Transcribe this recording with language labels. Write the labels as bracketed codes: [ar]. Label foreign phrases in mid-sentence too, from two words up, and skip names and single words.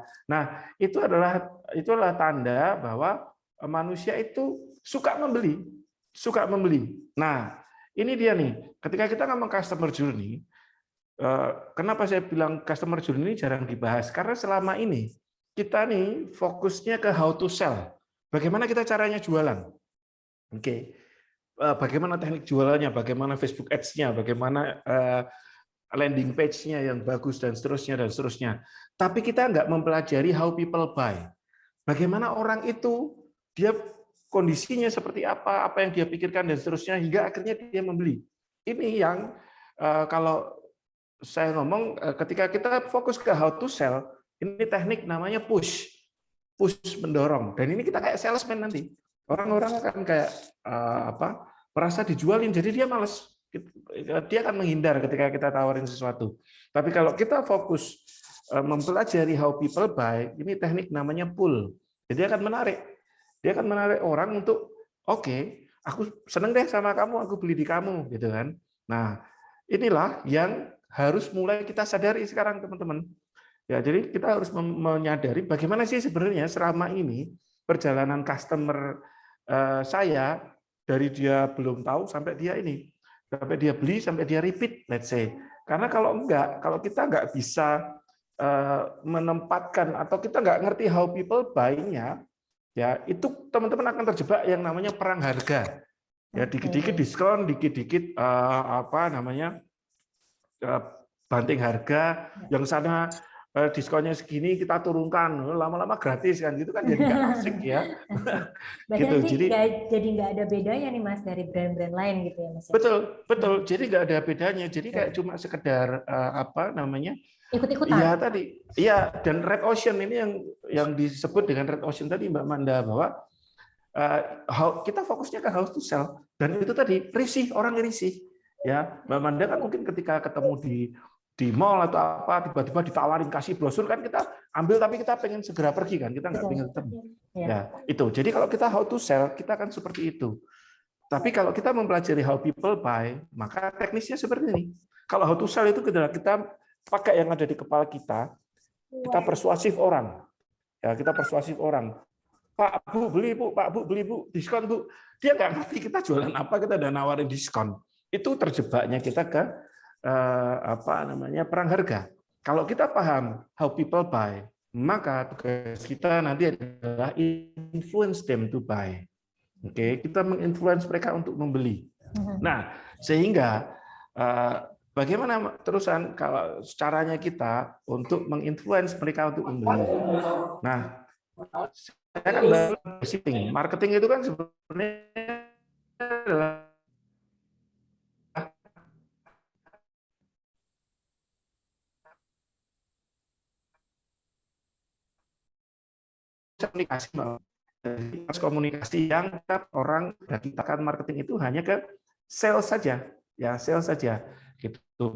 [id] Nah, itulah tanda bahwa manusia itu suka membeli, suka membeli. Nah, ini dia nih. Ketika kita ngomong [en] customer journey, [id] kenapa saya bilang [en] customer journey [id] ini jarang dibahas? Karena selama ini kita nih fokusnya ke [en] how to sell. [id] Bagaimana kita caranya jualan? Oke. Bagaimana teknik jualannya, bagaimana Facebook Ads-nya, bagaimana [en] landing page- [id] nya yang bagus dan seterusnya. Tapi kita nggak mempelajari [en] how people buy. [id] Bagaimana orang itu dia kondisinya seperti apa yang dia pikirkan dan seterusnya hingga akhirnya dia membeli. Ini yang kalau saya ngomong ketika kita fokus ke [en] how to sell, [id] ini teknik namanya push mendorong. Dan ini kita kayak salesman nanti. Orang-orang akan kayak merasa dijualin, jadi dia malas. Dia akan menghindar ketika kita tawarin sesuatu. Tapi kalau kita fokus mempelajari [en] how people buy, [id] ini teknik namanya pull. Jadi dia akan menarik orang untuk oke, aku seneng deh sama kamu, aku beli di kamu, gitu kan. Nah, inilah yang harus mulai kita sadari sekarang, teman-teman. Ya, jadi kita harus menyadari bagaimana sih sebenarnya selama ini perjalanan customer saya dari dia belum tahu sampai dia beli sampai dia repeat, [en] let's say. [id] Karena kalau kita nggak bisa menempatkan atau kita nggak ngerti [en] how people buy- [id] nya, ya itu teman-teman akan terjebak yang namanya perang harga. Ya, dikit-dikit diskon, dikit-dikit banting harga, yang sana diskonnya segini kita turunkan, lama-lama gratis kan, gitu kan jadi nggak asik ya. Berarti gitu. Jadi nggak ada bedanya nih Mas dari brand-brand lain gitu ya Mas? Betul. Jadi nggak ada bedanya. Jadi kayak cuma sekedar ikut-ikutan. Iya tadi, iya. Dan [en] Red Ocean [id] ini yang disebut dengan [en] Red Ocean [id] tadi Mbak Manda, bahwa kita fokusnya ke [en] how to sell, [id] dan itu tadi orang risih ya. Mbak Manda kan mungkin ketika ketemu di mall atau apa, tiba-tiba ditawarin kasih brosur, kan kita ambil tapi kita pengen segera pergi kan, kita nggak pengen ketemu. Ya, itu. Jadi kalau kita [en] how to sell, [id] kita akan seperti itu. Tapi kalau kita mempelajari [en] how people buy, [id] maka teknisnya seperti ini. Kalau [en] how to sell [id] itu adalah kita pakai yang ada di kepala kita persuasif orang. Ya, kita persuasif orang. Pak, Bu, beli, Bu. Pak, Bu, beli, Bu. Diskon, Bu. Dia nggak ngerti kita jualan apa, kita udah nawarin diskon. Itu terjebaknya kita ke perang harga. Kalau kita paham [en] how people buy, [id] maka tugas kita nanti adalah [en] influence them to buy. [id] Oke, kita menginfluence mereka untuk membeli. Nah, sehingga bagaimana terusan kalau caranya kita untuk menginfluence mereka untuk membeli. Nah, saya kan baru marketing. Marketing itu kan sebenarnya adalah komunikasi yang orang kita marketing itu hanya ke sales saja, ya sales saja gitu.